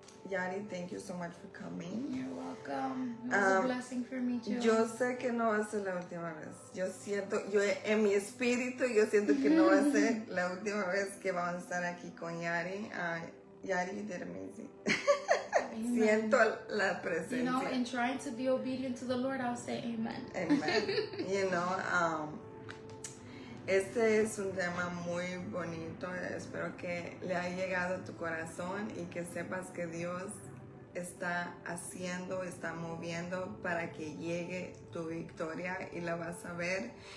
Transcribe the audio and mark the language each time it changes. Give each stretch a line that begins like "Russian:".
English: Yari, thank you so much for coming. You're welcome. It was a blessing for me too.
Spanish: Yo sé que no va a ser la última vez. Yo en mi espíritu, yo siento que no va a ser la última vez que vamos a estar aquí con Yari.
English: Yari did amazing.
Spanish: Siento la presencia.
English: In trying to be obedient to the Lord, I'll say amen. Amen.
Spanish: Este es un tema muy bonito. Espero que le haya llegado a tu corazón y que sepas que Dios está haciendo, está moviendo para que llegue tu victoria y la vas a ver.